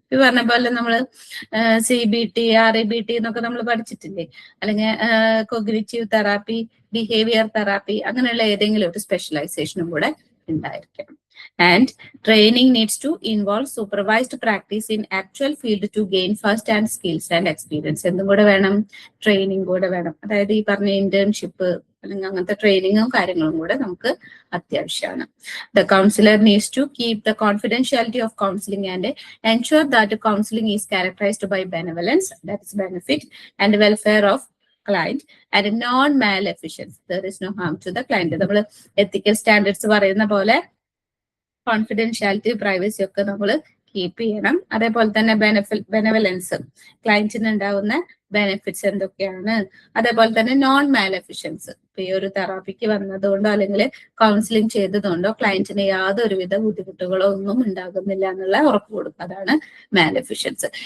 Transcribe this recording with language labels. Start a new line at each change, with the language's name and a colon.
Malayalam: ഈ പറഞ്ഞ പോലെ നമ്മൾ CBT, RABT എന്നൊക്കെ നമ്മൾ പഠിച്ചിട്ടില്ലേ, അല്ലെങ്കിൽ കോഗ്നിറ്റീവ് തെറാപ്പി, ബിഹേവിയർ തെറാപ്പി, അങ്ങനെയുള്ള ഏതെങ്കിലും ഒരു സ്പെഷ്യലൈസേഷനും കൂടെ ഉണ്ടായിരിക്കണം.
English: And training needs to involve supervised practice in actual field to gain first hand skills and experience.
Malayalam: എന്തും കൂടെ വേണം? ട്രെയിനിങ് കൂടെ വേണം. അതായത് ഈ പറഞ്ഞ ഇന്റേൺഷിപ്പ് അല്ലെങ്കിൽ അങ്ങനത്തെ ട്രെയിനിങ്ങും കാര്യങ്ങളും കൂടെ നമുക്ക് അത്യാവശ്യമാണ്.
English: The counselor needs to keep the confidentiality of counseling and ensure that counseling is characterized by benevolence, that is benefit, and welfare of client and non-maleficence. There is no harm to the client.
Malayalam: നമ്മൾ എത്തിക്കൽ standards പറയുന്ന പോലെ confidentiality, privacy ഒക്കെ നമ്മൾ keep ചെയ്യണം. അതേപോലെ തന്നെ benevolence, ക്ലയന്റിന് ഉണ്ടാവുന്ന benefits എന്തൊക്കെയാണ്. അതേപോലെ തന്നെ നോൺ മാലഫിഷ്യൻസ്, ഇപ്പൊ ഈ ഒരു തെറാപ്പിക്ക് വന്നതുകൊണ്ടോ അല്ലെങ്കിൽ കൗൺസിലിംഗ് ചെയ്തതുകൊണ്ടോ ക്ലയന്റിന് യാതൊരുവിധ ബുദ്ധിമുട്ടുകളോ ഒന്നും ഉണ്ടാകുന്നില്ല എന്നുള്ള ഉറപ്പ് കൊടുക്കുക, അതാണ് മാലഫിഷ്യൻസ്.